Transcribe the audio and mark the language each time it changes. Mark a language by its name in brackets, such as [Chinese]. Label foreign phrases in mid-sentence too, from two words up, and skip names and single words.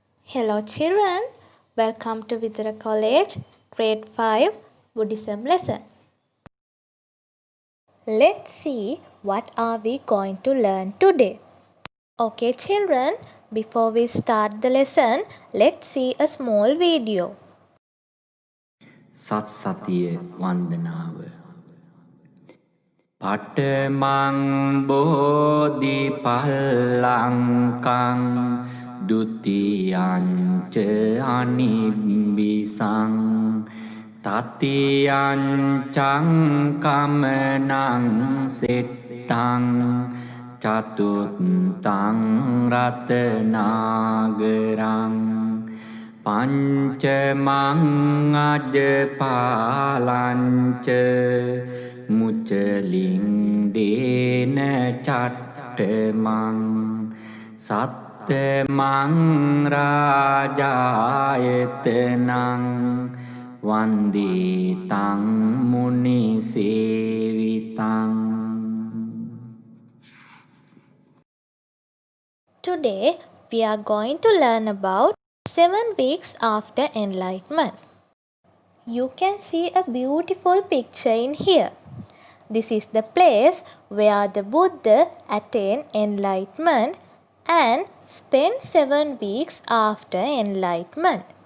[English] Hello children, welcome to Vidura College, Grade 5 Buddhism lesson. Let's see what are we going to learn today. Okay children, before we start the lesson, let's see a small video. [Sinhala] සත් සතිය වන්දනාව [Pali] පටමං බෝධි පල්ලංකං ဒုတိယံ ච අනිබ්බිසං තතියං චං කමනං සෙට්ටං චතුත්තං රතනාගරං පංචමං අජපාලංච මුචලින් දේන චට්ටමං සත්තමං රාජායතනං වන්දිතං මුනිසේවිතං. [English] Today we are going to learn about 7 weeks after enlightenment. You can see a beautiful picture in here. This is the place where the Buddha attained enlightenment and spent 7 weeks after enlightenment.